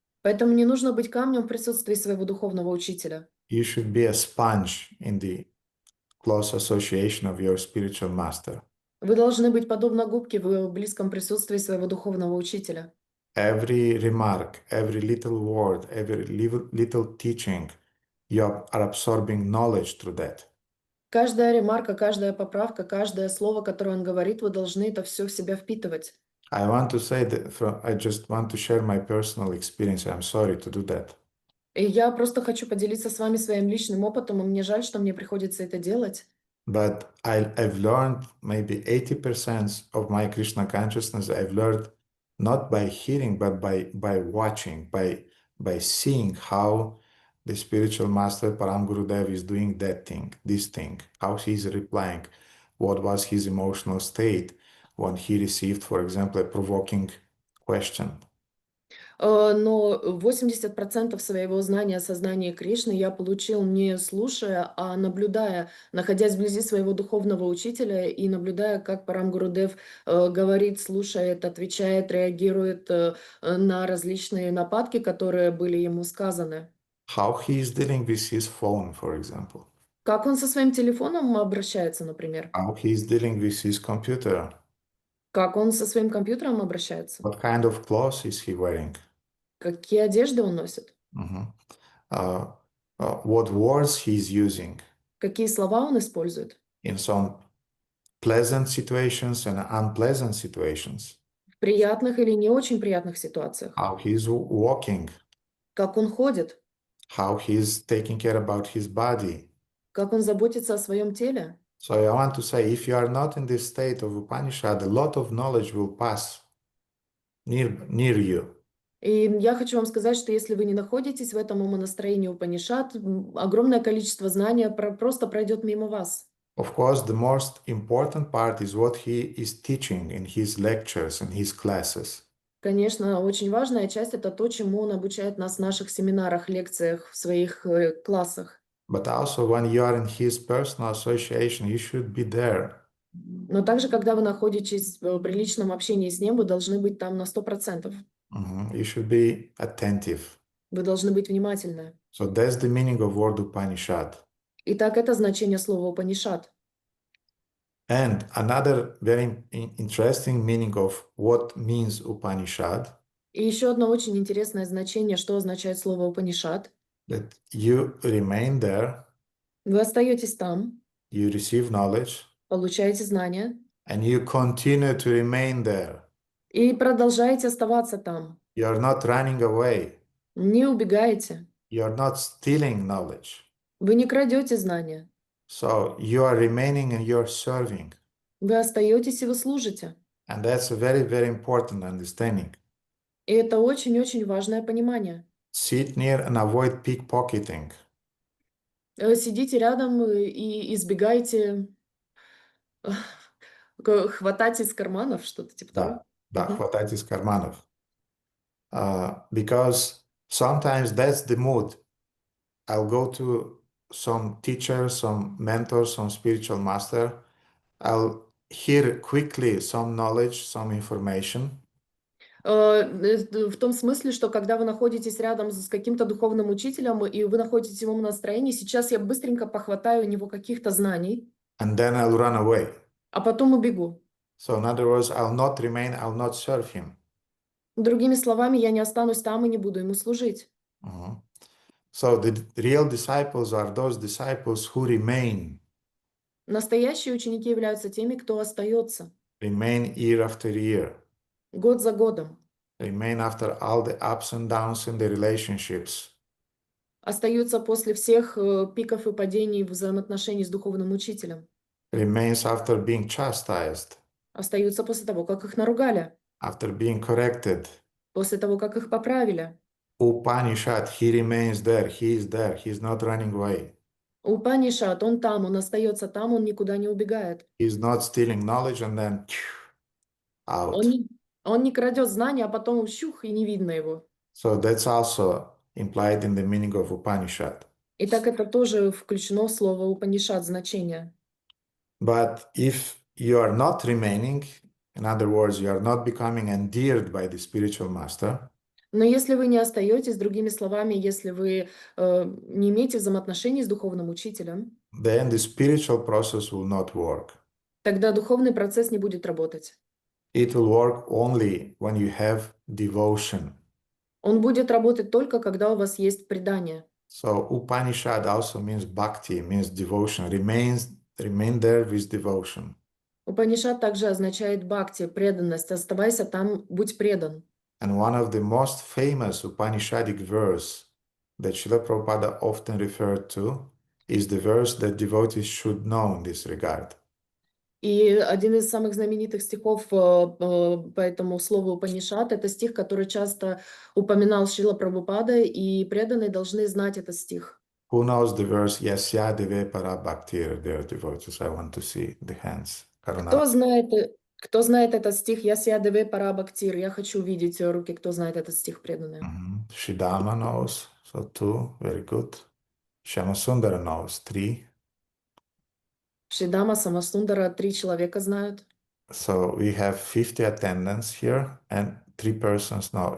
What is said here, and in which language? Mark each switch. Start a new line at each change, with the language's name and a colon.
Russian: Поэтому не нужно быть камнем в присутствии своего духовного учителя.
English: You should be a sponge in the close association of your spiritual master.
Russian: Вы должны быть подобно губке в близком присутствии своего духовного учителя.
English: Every remark, every little word, every little teaching, you are absorbing knowledge through that.
Russian: Каждая ремарка, каждая поправка, каждое слово, которое он говорит, вы должны это все в себя впитывать.
English: I want to say that I just want to share my personal experience. I'm sorry to do that.
Russian: И я просто хочу поделиться с вами своим личным опытом, и мне жаль, что мне приходится это делать.
English: But I've learned maybe 80% of my Krishna consciousness I've learned not by hearing, but by watching, by seeing how the spiritual master Param Gurudev is doing that thing, this thing, how he's replying, what was his emotional state when he received, for example, a provoking question.
Russian: Но 80% своего знания о сознании Кришны я получил не слушая, а наблюдая, находясь вблизи своего духовного учителя и наблюдая, как Парам Гурудев говорит, слушает, отвечает, реагирует на различные нападки, которые были ему сказаны.
English: How he is dealing with his phone, for example.
Russian: Как он со своим телефоном обращается, например?
English: How he is dealing with his computer.
Russian: Как он со своим компьютером обращается?
English: What kind of clothes is he wearing?
Russian: Какие одежды он носит?
English: What words he's using
Russian: Какие слова он использует?
English: in some pleasant situations and unpleasant situations.
Russian: В приятных или не очень приятных ситуациях?
English: How he's walking,
Russian: Как он ходит?
English: how he's taking care about his body.
Russian: Как он заботится о своем теле?
English: So I want to say, if you are not in this state of Upanishad, a lot of knowledge will pass near you.
Russian: И я хочу вам сказать, что если вы не находитесь в этом умонастроении Упанишад, огромное количество знаний просто пройдет мимо вас.
English: Of course, the most important part is what he is teaching in his lectures and his classes.
Russian: Конечно, очень важная часть — это то, чему он обучает нас в наших семинарах, лекциях, в своих классах.
English: But also when you are in his personal association, you should be there.
Russian: Но также, когда вы находитесь в приличном общении с ним, вы должны быть там на 100%.
English: You should be attentive.
Russian: Вы должны быть внимательны.
English: So that's the meaning of word Upanishad.
Russian: Итак, это значение слова Упанишад.
English: And another very interesting meaning of what means Upanishad,
Russian: И еще одно очень интересное значение, что означает слово Упанишад.
English: that you remain there,
Russian: Вы остаетесь там,
English: you receive knowledge,
Russian: получаете знания
English: and you continue to remain there.
Russian: и продолжаете оставаться там.
English: You are not running away.
Russian: Не убегаете.
English: You are not stealing knowledge.
Russian: Вы не крадете знания.
English: So you are remaining and you are serving.
Russian: Вы остаетесь и вы служите.
English: And that's a very, very important understanding.
Russian: И это очень-очень важное понимание.
English: Sit near and avoid pickpocketing.
Russian: Сидите рядом и избегайте хватать из карманов, что-то типа того. Да, хватать из карманов.
English: Because sometimes that's the mood. I'll go to some teacher, some mentor, some spiritual master. I'll hear quickly some knowledge, some information.
Russian: В том смысле, что когда вы находитесь рядом с каким-то духовным учителем, и вы находитесь в его настроении, сейчас я быстренько похватаю у него каких-то знаний,
English: And then I'll run away.
Russian: а потом убегу.
English: So in other words, I'll not remain, I'll not serve him.
Russian: Другими словами, я не останусь там и не буду ему служить.
English: So the real disciples are those disciples who remain
Russian: Настоящие ученики являются теми, кто остается
English: year after year,
Russian: год за годом,
English: remain after all the ups and downs in the relationships,
Russian: остаются после всех пиков и падений взаимоотношений с духовным учителем,
English: remains after being chastised,
Russian: остаются после того, как их наругали,
English: after being corrected.
Russian: после того, как их поправили.
English: Upanishad, he remains there, he is there, he's not running away.
Russian: Упанишад, он там, он остается там, он никуда не убегает.
English: He's not stealing knowledge and then out.
Russian: Он не крадет знания, а потом щух, и не видно его.
English: So that's also implied in the meaning of Upanishad.
Russian: Итак, это тоже включено в слово Упанишад значение.
English: But if you are not remaining, in other words, you are not becoming endeared by the spiritual master,
Russian: Но если вы не остаетесь, другими словами, если вы не имеете взаимоотношений с духовным учителем,
English: then the spiritual process will not work.
Russian: тогда духовный процесс не будет работать.
English: It will work only when you have devotion.
Russian: Он будет работать только, когда у вас есть предание.
English: So Upanishad also means bhakti, means devotion. Remain there with devotion.
Russian: Упанишад также означает бхакти, преданность. Оставайся там, будь предан.
English: And one of the most famous Upanishadic verse that Srila Prabhupada often referred to is the verse that devotees should know in this regard.
Russian: И один из самых знаменитых стихов по этому слову Упанишад — это стих, который часто упоминал Шрила Прабхупада, и преданные должны знать этот стих.
English: Who knows the verse Yasya Deve Para Bhaktir? Dear devotees, I want to see the hands.
Russian: Кто
English: Karuna.
Russian: знает этот стих? Ясья деве пара бхактир. Я хочу увидеть руки, кто знает этот стих, преданные.
English: Shidama knows, so 2, very good. Shamasundara knows, 3.
Russian: Шидама, Самасундара, 3 человека знают.
English: So we have 50 attendants here and 3 persons know.